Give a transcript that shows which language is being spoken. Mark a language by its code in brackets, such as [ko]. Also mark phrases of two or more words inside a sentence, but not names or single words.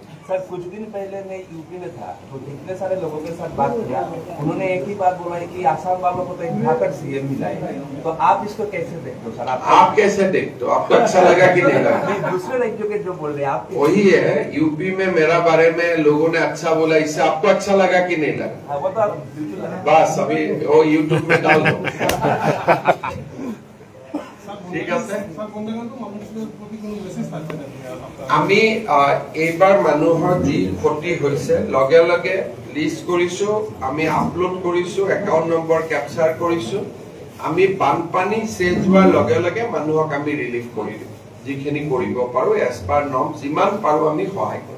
[hi] सर कुछ दिन पहले मैं यूपी में था, तो इतने सारे लोगों के साथ बात किया, उन्होंने एक ही बात बोला है कि आसाम वालों को तो एक भाकर सीएम मिला है। तो आप इसको कैसे देखते हो सर? आप कैसे देखते हो? आपको अच्छा लगा कि नहीं लगा? दूसरे राज्यों के जो बोल रहे हैं आप वही है, यूपी में मेरा बारे में लोगों ने अच्छा बोला, इससे आपको अच्छा लगा कि नहीं लगा? वो तो आप बिल्कुल बस अभी वो यूट्यूब में डाल दो। [as] ঠিক আছে, আমি এইবাৰ মানুহৰ যি ক্ষতি হৈছে লগে লগে লিষ্ট কৰিছো, আমি আপলোড কৰিছো, একাউন্ট নম্বৰ ক্যাপচাৰ কৰিছো। আমি বানপানী চেঞ্জ হোৱাৰ লগে লগে মানুহক আমি ৰিলিফ কৰি দিম, যিখিনি কৰিব পাৰো [en] as per norm, [as] যিমান পাৰো আমি সহায় কৰিম।